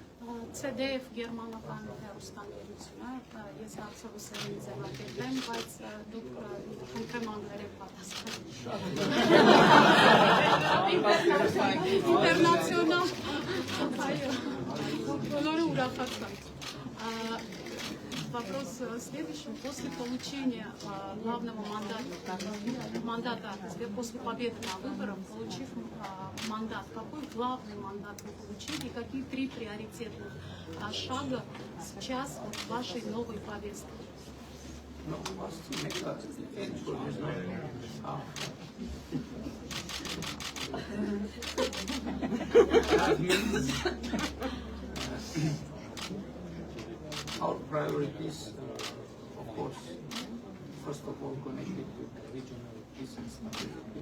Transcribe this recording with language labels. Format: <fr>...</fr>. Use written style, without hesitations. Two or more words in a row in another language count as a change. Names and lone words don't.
<hy>CDF գերմանական հեռուստաընկերությունը, ես հարցը ուսերին ձևակերպեմ, բայց դուք խնդրեմ անգլերեն պատասխան։ Ինտերնացիոնալ, այո, բոլորը ուրախացան։</hy> <ru>Вопрос следующий. После получения главного мандата, после победы на выборах, получив мандат, какой главный мандат вы получили и какие 3 приоритетных шага сейчас в вашей новой повестке?</ru> <en>Our priorities, of course, first of all, connected with regional peace and stability.</en>